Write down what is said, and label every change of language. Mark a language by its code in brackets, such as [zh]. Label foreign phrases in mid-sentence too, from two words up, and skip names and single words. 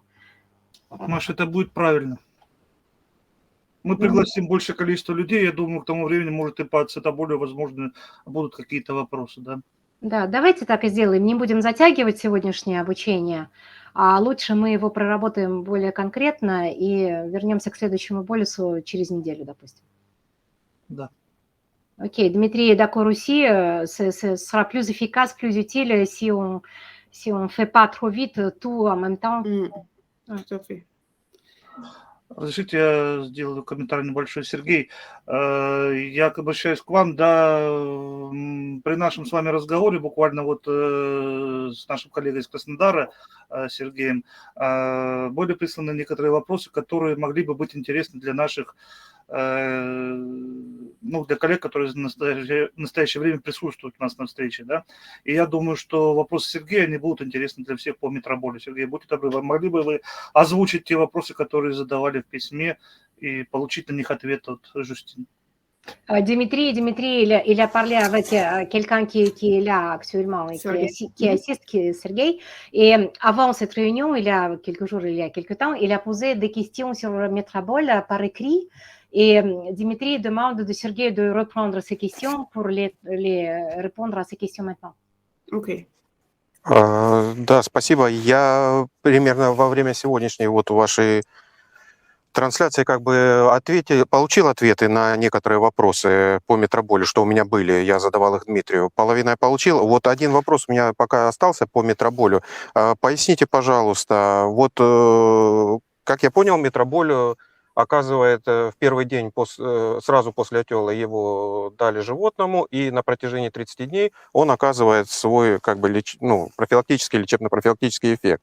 [ru] Маша, это будет правильно. Мы пригласим большее количество людей, я думаю, к тому времени, может, и по ацетаболю, возможно, будут какие-то вопросы, да? Да, давайте так и сделаем. Не будем затягивать сегодняшнее обучение, а лучше мы его проработаем более конкретно и вернемся к следующему болюсу через неделю, допустим. Да. Окей, Дмитрий, [fr] d'accord aussi, ce sera plus efficace, plus utile si on fait pas trop vite tout en même temps. Tout à fait. [ru] Разрешите, я сделаю комментарий небольшой, Сергей. Я обращаюсь к вам, да, при нашем с вами разговоре, буквально вот с нашим коллегой из Краснодара, Сергеем, были присланы некоторые вопросы, которые могли бы быть интересны для наших, ну, для коллег, которые в настоящее время присутствуют у нас на встрече, да. И я думаю, что вопросы Сергея, они будут интересны для всех по метроболю. Сергей, будьте добры, могли бы вы озвучить те вопросы, которые задавали в письме, и получить на них ответ от Жустины? [fr] Dimitri, il a parlé avec quelqu'un qui est là actuellement et qui assiste, qui est Sergei. Et avant cette réunion, il y a quelques jours, il y a quelques temps, il a posé des questions sur le métrabol par écrit. Et Dimitri demande de Sergei de reprendre ces questions pour les répondre à ces questions maintenant. Ok. [ru] Да, спасибо. Я примерно во время сегодняшней вот вашей трансляции как бы получил ответы на некоторые вопросы по метроболю, что у меня были. Я задавал их Дмитрию. Половину я получил. Вот один вопрос у меня пока остался по метроболю. Поясните, пожалуйста, вот как я понял, метроболь оказывает в первый день сразу после отела его дали животному, и на протяжении 30 дней он оказывает свой как бы профилактический, лечебно-профилактический эффект.